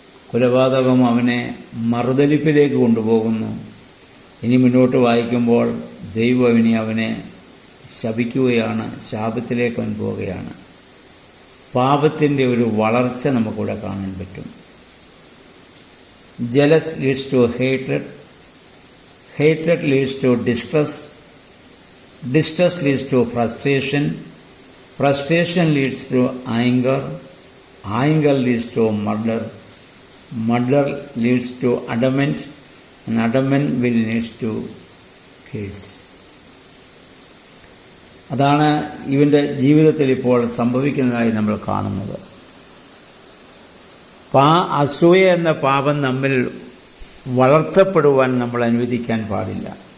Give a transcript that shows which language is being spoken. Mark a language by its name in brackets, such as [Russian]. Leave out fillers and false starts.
[Malayalam] കൊലപാതകം അവനെ മറുതലിപ്പിലേക്ക് കൊണ്ടുപോകുന്നു. ഇനി മുന്നോട്ട് വായിക്കുമ്പോൾ ദൈവം ഇനി അവനെ ശപിക്കുകയാണ്, ശാപത്തിലേക്ക് അവൻ പോവുകയാണ്. പാപത്തിൻ്റെ ഒരു വളർച്ച നമുക്കിവിടെ കാണാൻ പറ്റും. [English] Jealous leads to hatred. Hatred leads to distress. Distress leads to frustration. Frustration leads to anger. Anger leads to murder. Murder leads to adamant. And adamant will lead to case. [Malayalam] അതാണ് ഇവൻ്റെ ജീവിതത്തിൽ ഇപ്പോൾ സംഭവിക്കുന്നതായി നമ്മൾ കാണുന്നത്. അസൂയ എന്ന പാപം നമ്മിൽ വളർത്തപ്പെടുവാൻ നമ്മൾ അനുവദിക്കാൻ പാടില്ല.